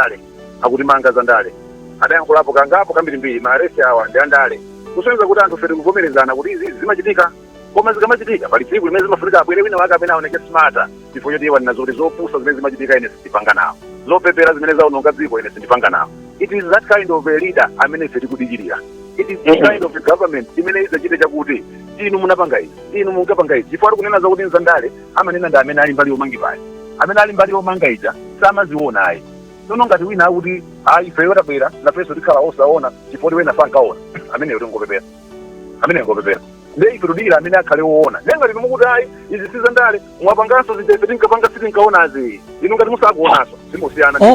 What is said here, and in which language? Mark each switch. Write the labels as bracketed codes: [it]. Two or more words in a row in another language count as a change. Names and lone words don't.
[ny] za ndale adayankhulapo kangapo kambirimbiri maaresti awa ndi andale kusonyeza kuti anthu fete kuvomerezana kuti izi zimachitika koma zikamachitika pali tsiku limene zimafunika abwere wina wake amene aoneke smarta chifukwa choti iwanena zoti zopusa zimene zimachitika ine sindipanga nawo zopepera zimene zaononga dziko ine sindipanga nawo. [en] It is that kind of a leader [ny] amene ife tikudikirira. [en] It is the kind of a government [ny] imene idzachite chakuti inu munapanga izi inu munkapanga izi chifukwa kunena zakuti nzandale amanena ndi amene ali mbali yomangipayi amene ali mbali yomanga ija samaziona ayi tsono ngati wina akuti ayi ifeyo tabwera nafenso tikhala osaona chifukwa wena sankaona ameneyo tingopepera nde ife tudikira amene akhale woona ngati mukuti ayi izi sizandale mwapanganso zijefe tinkapanga sitinkaonazi inu ngati musakuonanso zimusiyana